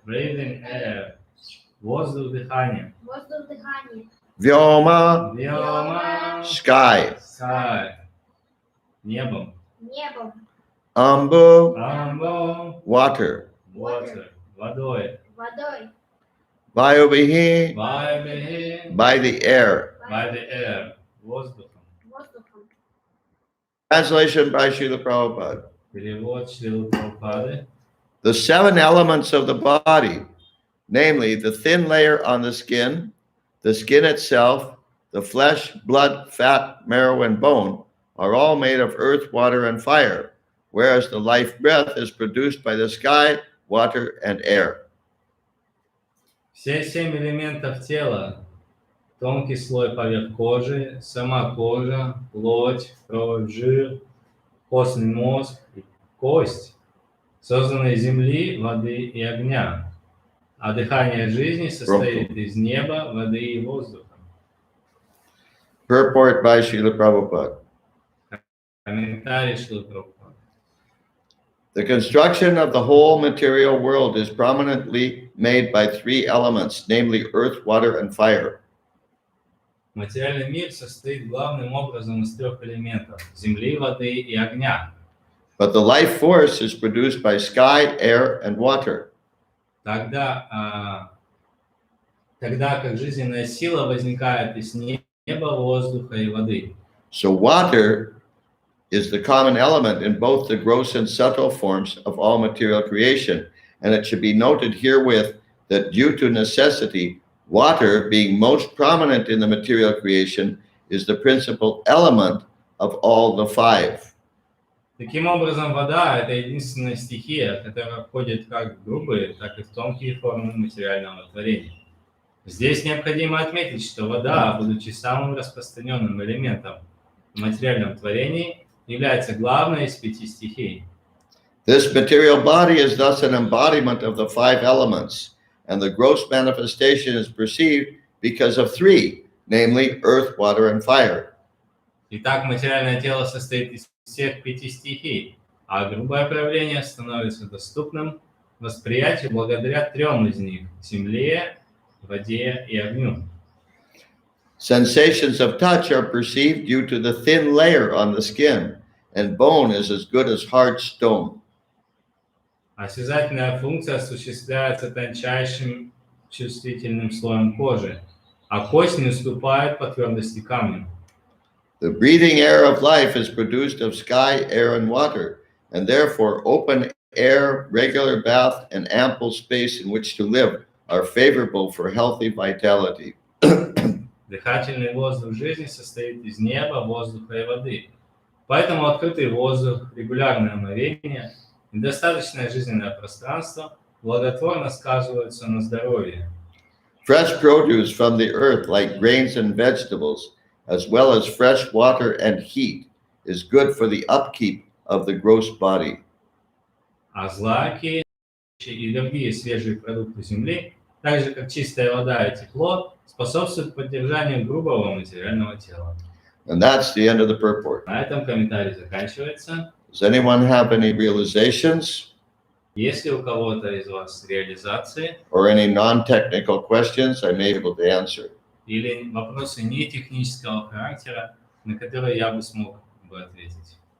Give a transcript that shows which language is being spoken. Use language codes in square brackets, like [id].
[en] breathing air, [ru] воздух дыхания, Воздух дыхания. [sa] Vyoma, Vyoma, [en] sky. sky, [ru] небом, Небом. [sa] Ambu, Ambo, [en] water. water, [ru] водой, Водой. [sa] Vayubihi, Vayabhi, [en] by the air. by the air, [ru] воздухом. Воздухом. [en] Translation by Srila Prabhupada. [ru] Перевод Шрилы Прабхупады. [en] The 7 elements of the body, namely the thin layer on the skin itself, the flesh, blood, fat, marrow, and bone, are all made of earth, water, and fire, whereas the life breath is produced by the sky, water, and air. [ru] Все 7 элементов тела, тонкий слой поверх кожи, сама кожа, плоть, кровь, жир, костный мозг и кость, созданы из земли, воды и огня, а дыхание жизни состоит из неба, воды и воздуха. [en] Purport by Srila Prabhupada. [ru] Комментарий Шрилы Прабхупады. [en] The construction of the whole material world is prominently made by 3 elements, namely earth, water, and fire. [ru] Материальный мир состоит главным образом из 3 элементов – земли, воды и огня. [en] But the life force is produced by sky, air, and water. [ru] Тогда как жизненная сила возникает из неба, воздуха и воды. [en] So water is the common element in both the gross and subtle forms of all material creation. And it should be noted herewith that due to necessity, water, being most prominent in the material creation, is the principal element of all the 5. [ru] Таким образом, вода – это единственная стихия, которая входит как в грубые, так и в тонкие формы материального творения. Здесь необходимо отметить, что вода, будучи самым распространенным элементом в материальном творении, является главной из 5 стихий. [en] This material body is thus an embodiment of the 5 elements, and the gross manifestation is perceived because of 3, namely earth, water, and fire. [ru] Итак, материальное тело состоит из всех 5 стихий, а грубое проявление становится доступным восприятию благодаря 3 из них – земле, воде и огню. [en] Sensations of touch are perceived due to the thin layer on the skin, and bone is as good as hard stone. [ru] Осязательная функция осуществляется тончайшим чувствительным слоем кожи, а кость не уступает по твердости камню. [en] The breathing air of life is produced of sky, air, and water, and therefore open air, regular bath, and ample space in which to live are favorable for healthy vitality. [ru] Дыхательный воздух жизни состоит из неба, воздуха и воды. Поэтому открытый воздух, регулярное омовение и достаточное жизненное пространство благотворно сказываются на здоровье. [en] Fresh produce from the earth, like grains and vegetables, as well as fresh water and heat, is good for the upkeep of the gross body. [ru] А злаки и другие свежие продукты земли, так же как чистая вода и тепло, способствуют поддержанию грубого материального тела. [en] And that's the end of the purport. [ru] На этом комментарий заканчивается. [en] Does anyone have any realizations [ru] Если у кого-то из вас реализации [en] or any non-technical questions I may be able to answer? [ru] или вопросы не технического характера, на которые я бы смог бы ответить.